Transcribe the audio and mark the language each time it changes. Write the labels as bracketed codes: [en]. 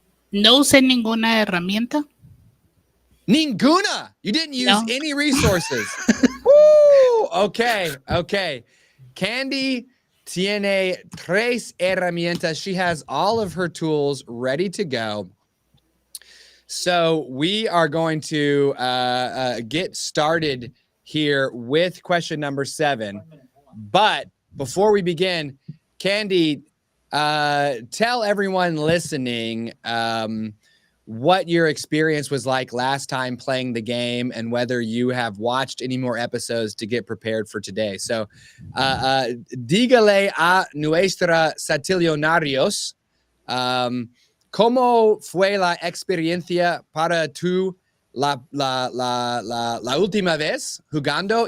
[es] No usé ninguna herramienta. Ninguna. [en] You didn't use [es] No. [en] any resources. Woo! Okay. [es] Candy tiene 3 herramientas. [en] She has all of her tools ready to go. So we are going to get started here with question number 7. But before we begin, Candy, tell everyone listening what your experience was like last time playing the game and whether you have watched any more episodes to get prepared for today. [es] So, dígale a nuestra satillonarios, ¿cómo fue la experiencia para tú la última vez jugando?